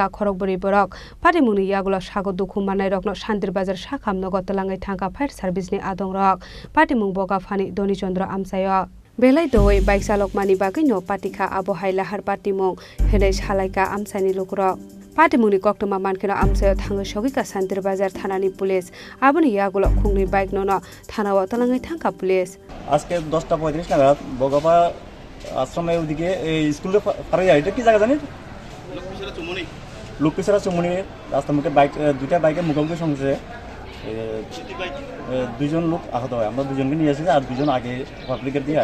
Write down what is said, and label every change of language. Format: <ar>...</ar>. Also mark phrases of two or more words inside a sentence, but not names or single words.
<trp>khorokbori borok patimuni yagulo sago dukhu manai rokno Shantir Bazar sakhamno gotalangai thangka fire service ni adong rok patimung boga phani Doni Chandra amsayo belai doi bike salok mani bagai no patika abo hailahar patimung henai salaika amsani lukrok patimuni koktoma mankeno amsayo thango sogika Shantir Bazar thanani police aboni yagulo khungni bike nono thanao talangai thangka police</trp> <bn>আজকে 10:35 নাগাদ বগাপা আশ্রমের ওদিকে এই স্কুলে পারে যায় এটা কি জায়গা জানেন লোকপিসারা চুমনি রাস্তার মধ্যে বাইক দুইটা বাইকের মুখোমুখি সংঘর্ষে দুইজন লোক আহত হয় আমরা দুজনকে নিয়ে এসেছি আর দুজন আগে পাবলিকের দিয়ে</bn>